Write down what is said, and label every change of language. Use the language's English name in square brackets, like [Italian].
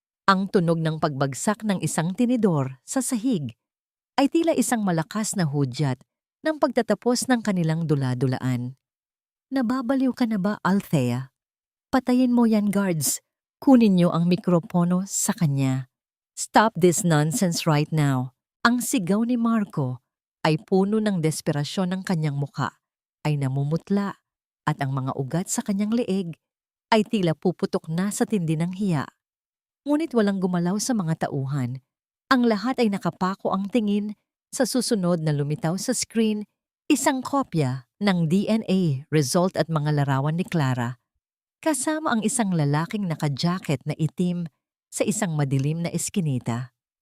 [Filipino] Ang tunog ng pagbagsak ng isang tinidor sa sahig ay tila isang malakas na hudyat ng pagtatapos ng kanilang dula-dulaan. Nababaliw ka na ba, Althea? Patayin mo yan, guards. Kunin niyo ang mikropono sa kanya. [English] Stop this nonsense right now. [Filipino] Ang sigaw ni Marco ay puno ng desperasyon ng kanyang muka, ay namumutla at ang mga ugat sa kanyang leeg ay tila puputok na sa tindi ng hiya. Ngunit walang gumalaw sa mga tauhan. Ang lahat ay nakapako ang tingin sa susunod na lumitaw sa screen, isang kopya ng DNA result at mga larawan ni Clara, kasama ang isang lalaking naka-jacket na itim sa isang madilim na eskinita.